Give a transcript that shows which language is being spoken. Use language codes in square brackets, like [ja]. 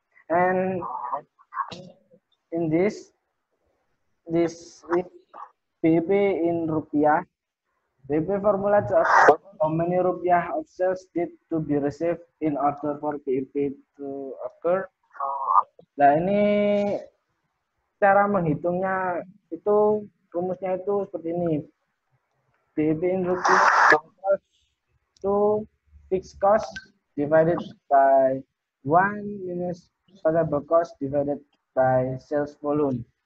[en] And in this is BEP in rupiah. BEP formula to how many rupiah of sales need to be received in order for BEP to occur. [id] Nah, ini cara menghitungnya itu rumusnya itu seperti ini. [en] BEP in rupiah to fixed cost divided by 1 minus variable cost divided by sales volume.